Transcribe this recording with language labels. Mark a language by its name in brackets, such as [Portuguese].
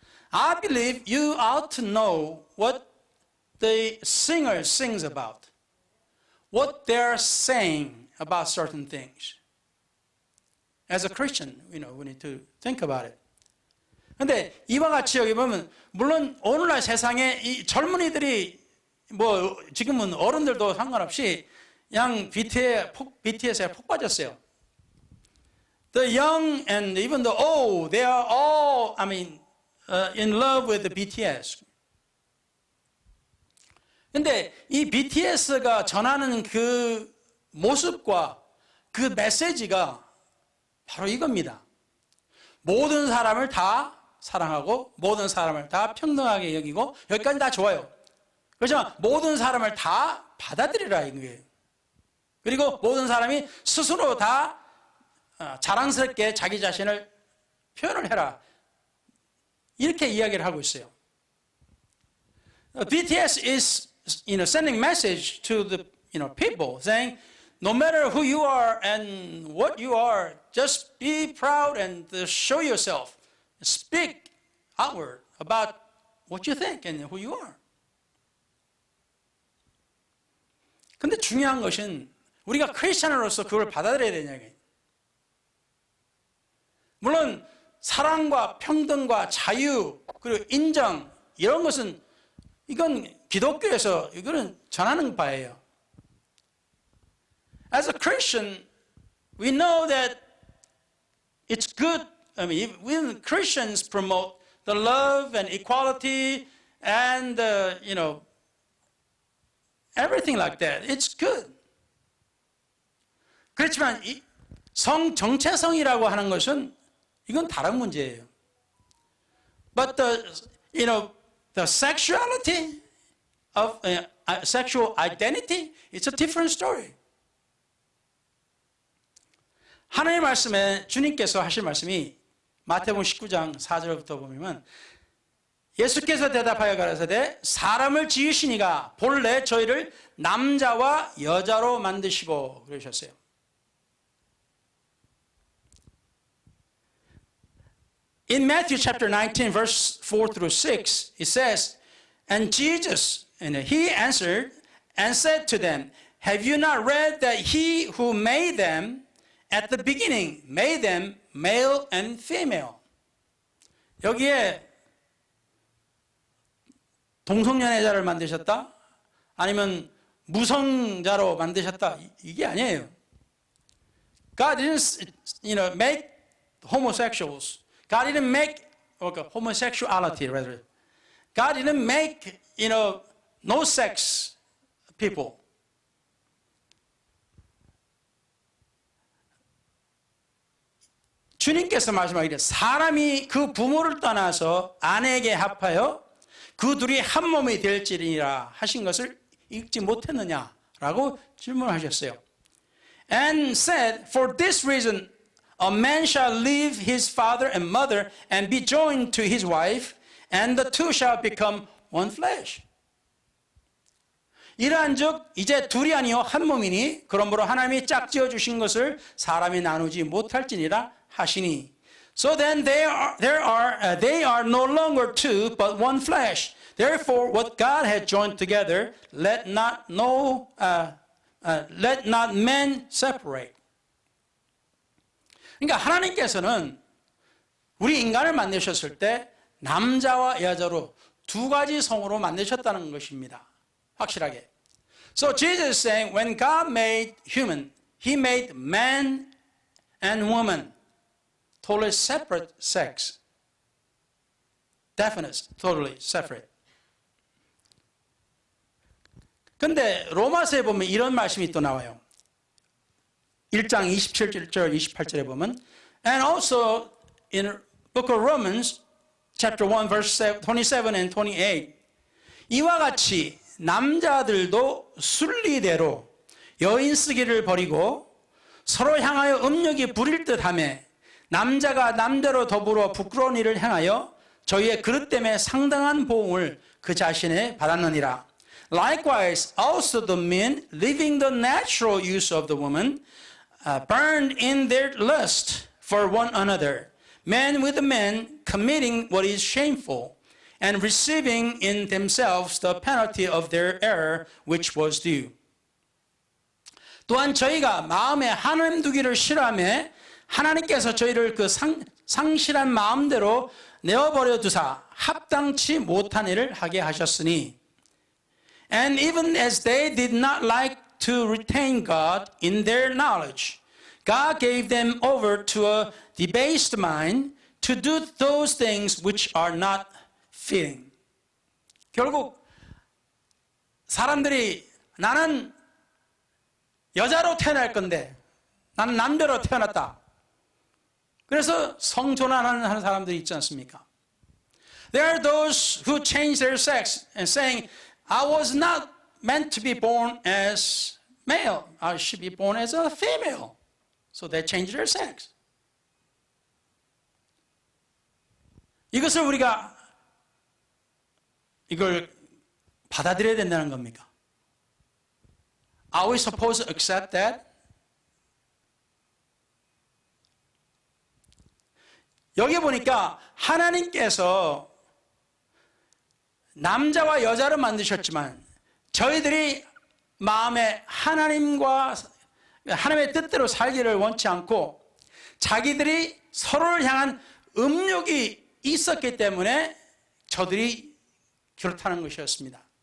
[English] I believe you ought to know what the singer sings about, what they're saying about certain things. As a Christian, we need to think about it. [Korean] 근데 이와 같이 여기 보면 물론 오늘날 세상에 이 젊은이들이 뭐 지금은 어른들도 상관없이 그냥 BTS에 폭 빠졌어요. [English] The young and even the old, they are all, in love with the BTS. [Korean] 근데 이 BTS가 전하는 그 모습과 그 메시지가 바로 이겁니다. 모든 사람을 다 사랑하고 모든 사람을 다 평등하게 여기고 여기까지 다 좋아요. 그렇지만 모든 사람을 다 받아들이라 이거예요. 그리고 모든 사람이 스스로 다 자랑스럽게 자기 자신을 표현을 해라. 이렇게 이야기를 하고 있어요. [English] BTS is sending message to the people saying no matter who you are and what you are, just be proud and show yourself. Speak outward about what you think and who you are. [Korean] 근데 중요한 것은 우리가 크리스천으로서 그걸 받아들여야 되냐고요. 물론 사랑과 평등과 자유 그리고 인정 이런 것은 이건 기독교에서 이거는 전하는 바예요. [English] As a Christian, we know that it's good. When Christians promote the love and equality and everything like that, it's good. [Korean] 그렇지만 이 성 정체성이라고 하는 것은 이건 다른 문제예요. [English] But the sexuality of sexual identity, it's a different story. [Korean] 하나님의 말씀에 주님께서 하실 말씀이 마태복음 19장 4절부터 보면 예수께서 대답하여 가라사대 사람을 지으시니가 본래 저희를 남자와 여자로 만드시고 그러셨어요. [English] In Matthew chapter 19 verse 4 through 6 it says, and Jesus, and he answered and said to them, have you not read that he who made them at the beginning made them male and female? [Korean] 여기에 동성연애자를 만드셨다? 아니면 무성자로 만드셨다? 이게 아니에요. [English] God didn't make homosexuals. God didn't make homosexuality rather. God didn't make no sex people. [Korean] 주님께서 말씀하기를 사람이 그 부모를 떠나서 아내에게 합하여 그 둘이 한 몸이 될지니라 하신 것을 읽지 못했느냐라고 질문하셨어요. [English] And said, for this reason, a man shall leave his father and mother and be joined to his wife, and the two shall become one flesh. [Korean] 이러한즉 이제 둘이 아니요 한 몸이니 그러므로 하나님이 짝지어 주신 것을 사람이 나누지 못할지니라 하시니. [English] So then they are no longer two but one flesh. Therefore what God had joined together let not man separate. [Korean] 그러니까 하나님께서는 우리 인간을 만드셨을 때 남자와 여자로 두 가지 성으로 만드셨다는 것입니다. 확실하게. [English] So Jesus is saying when God made human, He made man and woman, totally separate sex. Definite, totally separate. [Korean] 근데 로마서에 보면 이런 말씀이 또 나와요. 1장 27절, 28절에 보면 [English] And also in book of Romans, chapter 1, verse 27 and 28 [Korean] 이와 같이 남자들도 순리대로 여인 쓰기를 버리고 서로 향하여 음욕이 부릴 듯하며 남자가 남자로 더불어 부끄러운 일을 행하여 저희의 그릇 때문에 상당한 보응을 그 자신에 받았느니라. [English] Likewise, also the men, leaving the natural use of the woman, burned in their lust for one another, men with men committing what is shameful, and receiving in themselves the penalty of their error which was due. [Korean] 또한 저희가 마음에 하나님 두기를 싫어하며 하나님께서 저희를 그 상실한 마음대로 내어버려 두사 합당치 못한 일을 하게 하셨으니 [English] And even as they did not like to retain God in their knowledge, God gave them over to a debased mind to do those things which are not fitting. [Korean] 결국 사람들이 나는 여자로 태어날 건데 나는 남자로 태어났다. 그래서 성전환하는 사람들이 있지 않습니까? [English] There are those who change their sex and saying, I was not meant to be born as male. I should be born as a female. So they change their sex. [Korean] 이것을 우리가 이걸 받아들여야 된다는 겁니까? [English] Are we supposed to accept that? [Korean] 여기 보니까 하나님께서 남자와 여자를 만드셨지만 저희들이 마음에 하나님의 뜻대로 살기를 원치 않고 자기들이 서로를 향한 음욕이 있었기 때문에 저들이 그렇다는 것이었습니다.